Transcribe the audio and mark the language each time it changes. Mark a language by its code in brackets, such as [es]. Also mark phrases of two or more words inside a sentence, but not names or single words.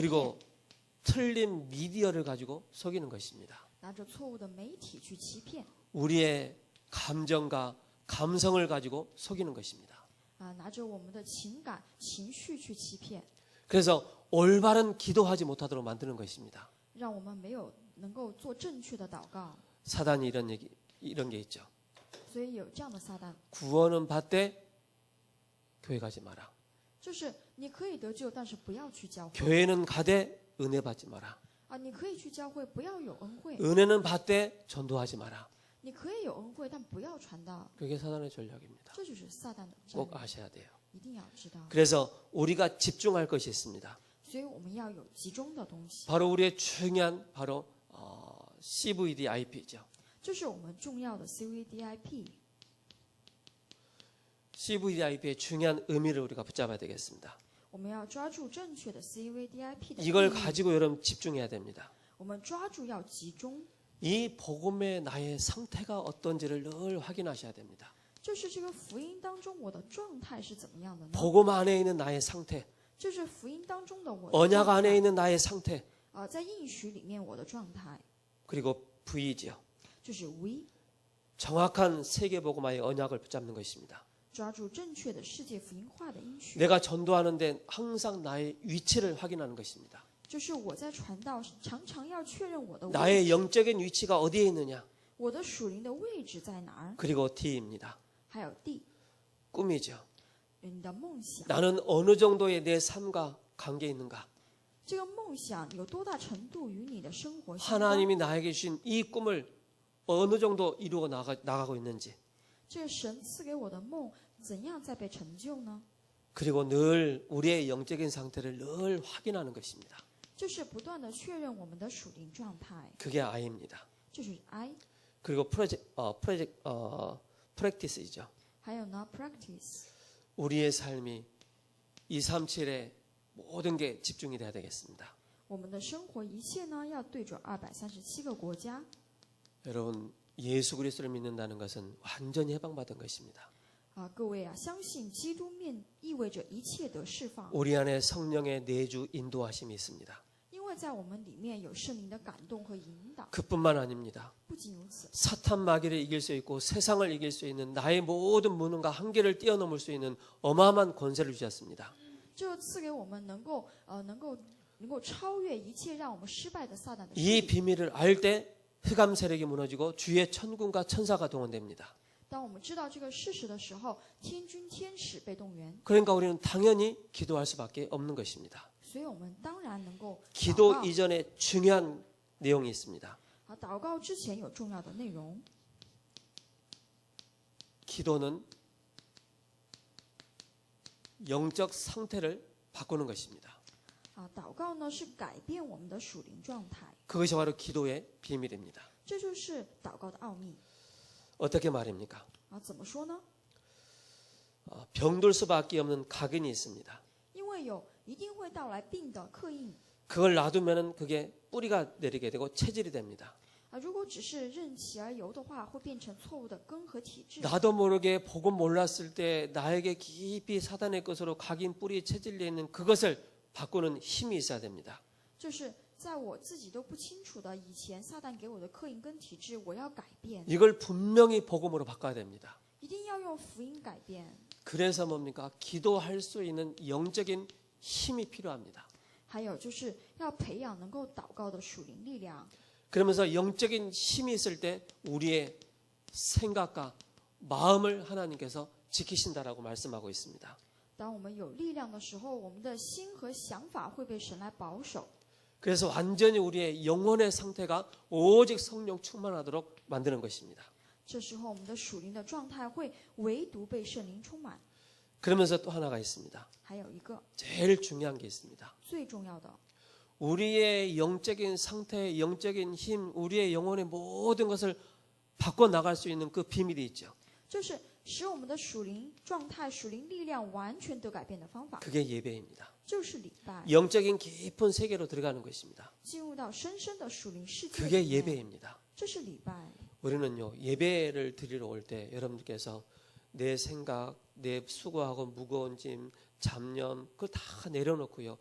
[ko] 그리고 틀린 미디어를 가지고 속이는 것입니다. [zh] 拿着错误的媒体去欺骗， [ko] 우리의 감정과 감성을 가지고 속이는 것입니다. [zh] 拿着我们的情感、情绪去欺骗， [ko] 그래서 올바른 기도하지 못하도록 만드는 것입니다. [zh] 让我们没有能够做正确的祷告。 [ko] 사단이 이런 게 있죠. [zh] 所以有这样的撒旦， [ko] 구원은 받되 교회 가지 마라. [zh] 就是你可以得救，但是不要去教会 [ko] 교회는 가되 은혜 받지 마라. [zh] 你可以去教会，不要有恩惠； [ko] 은혜는 받되 전도하지 마라. [zh] 你可以有恩惠，但不要传道。 [ko] 그게 사단의 전략입니다. [zh] 这就是撒旦的战 [ko] 꼭 [zh] 略， [ko] 아셔야 돼요. [zh] 一定要知道。 [ko] 그래서 우리가 집중할 것이 있습니다. [zh] 所以我们要有集中的东西， [ko] 바로 우리의 중요한 바로 CVDIP죠. [zh] 就是我们重要的 CVDIP。 [ko] CVDIP의 중요한 의미를 우리가 붙잡아야 되겠습니다. [zh] 我们要抓住正确的 CVDIP 的意 [ko] 이걸 [zh] 义， [ko] 가지고 여러분 집중해야 됩니다. [zh] 我们抓住要集中， [ko] 이 복음의 나의 상태가 어떤지를 늘 확인하셔야 됩니다. [zh] 就是这个福音当中我的状态是怎么样的呢？ [ko] 복음 안에 있는 나의 상태, [zh] 就是福音当中的我的 [ko] 언약 [zh] 状 [ko] 안에 [zh] 态 [ko] 있는 나의 상태, [zh] 在应许里面我的状态， [ko] 그리고 V죠. [zh] 就是 V， [ko] 정확한 세계복음화의 언약을 붙잡는 것입니다. [zh] 抓住正确的世界福音化的应许， [ko] 내가 전도하는데 항상 나의 위치를 확인하는 것입니다. [zh] 就是我在传道常常要确认我的位 [ko] 나의 [zh] 置， [ko] 영적인 위치가 어디에 있느냐. [zh] 我的属灵的位置在哪儿？ [ko] 그리고 D입니다. [zh] 还有D， [ko] 꿈이죠. [zh] 你的梦想， [ko] 나는 어느 정도의 내 삶과 관계 있는가. [zh] 这个梦想有多大程度与你的生活相关？ [ko] 하나님이 나에게 주신 이 꿈을 어느 정도 이루어 나가고 있는지. [zh] 这个神赐给我的梦怎样在被成就呢？ [ko] 그리고 늘 우리의 영적인 상태를 늘 확인하는 것입니다. [zh] 就是不断的确认我们的属灵状态， [ko] 그게 I입니다. [zh] 这是 I。 [ko] 그리고 프랙티스이죠. [zh] 还有呢 ，practice， [ko] 우리의 삶이 237에 모든 게 집중이 돼야 되겠습니다. [zh] 我们的生活一切呢要对准237个国家。 [ko] 여러분, 예수 그리스도를 믿는다는 것은 완전히 해방받은 것입니다. [zh] 各位啊，相信基督面意味着一切得释放， [ko] 우리 안에 성령의 내주 인도하심이 있습니다. [zh] 因为在我们里面有圣灵的感动和引导。 [ko] 그뿐만 아닙니다. [zh] 不仅如此， [ko] 사탄 마귀를 이길 수 있고 세상을 이길 수 있는 나의 모든 무능과 한계를 뛰어넘을 수 있는 어마어마한 권세를 주셨습니다. [zh] 这赐给我们能够超越一切让我们失败的撒旦的势 [ko] 이 [zh] 力。 [ko] 비밀을 알 때 흑암 세력이 무너지고 주의 천군과 천사가 동원됩니다. [zh] 当我们知道这个事实的时候，天军天使被动员， [ko] 그러니까 우리는 당연히 기도할 수밖에 없는 것입니다. [zh] 所以我们当然能够祷 [ko] 기도 [zh] 告。 [ko] 이전에 중요한 내용이 있습니다. [zh] 祷告之前有重要的内容， [ko] 기도는 영적 상태를 바꾸는 것입니다. [zh] 祷告呢是改变我们的属灵状态， [ko] 그것이 바로 기도의 비밀입니다. [zh] 这就是祷告的奥秘。 [ko] 어떻게 말입니까? [zh] 怎么说呢？ [ko] 병들 수밖에 없는 각인이 있습니다. [zh] 因为一定会到来病的刻印 [ko] 그걸 놔두면은 그게 뿌리가 내리게 되고 체질이 됩니다. [zh] 如果只是任其而游的话，会变成错误的根和体质。 [ko] 나도 모르게 복음 몰랐을 때 나에게 깊이 사단의 것으로 각인 뿌리 체질려 있는 그것을 바꾸는 힘이 있어야 됩니다. [zh] 就是在我自己都不清楚的以前，撒旦给我的刻印跟体质，我要改变， [ko] 이걸 분명히 복음으로 바꿔야 됩니다. [zh] 一定要用福音改变。 [ko] 그래서 뭡니까? 기도할 수 있는 영적인 힘이 필요합니다. [zh] 还有就是要培养能够祷告的属灵力量。 [ko] 그러면서 영적인 힘이 있을 때 우리의 생각과 마음을 하나님께서 지키신다라고 말씀하고 있습니다. [zh] 当我们有力量的时候，我们的心和想法会被神来保守。 [ko] 그래서 완전히 우리의 영혼의 상태가 오직 성령 충만하도록 만드는 것입니다. [zh] 这时候，我们的属灵的状态会唯独被圣灵充满。 [ko] 그러면서 또 하나가 있습니다. [zh] 还有一个 [ko] 제일 중요한 게 있습니다. [zh] 最重要的， [ko] 우리의 영적인 상태, 영적인 힘, 우리의 영혼의 모든 것을 바꿔 나갈 수 있는 그 비밀이 있죠. [zh] 就是使我们的属灵状态、属灵力量完全得改变的方法， [ko] 그게 예배입니다. [zh] 就是礼拜， [ko] 영적인 깊은 세계로 들어가는 것입니다. [zh] 进入到深深的属灵世界 [ko] 그게 [zh] 里面， [ko] 예배입니다. [zh] 这是礼拜。 [ko] 우리는요, 예배를 드리러 올 때 여러분들께서 내 생각, 내 수고하고 무거운 짐, 잡념 그걸 다 내려놓고요.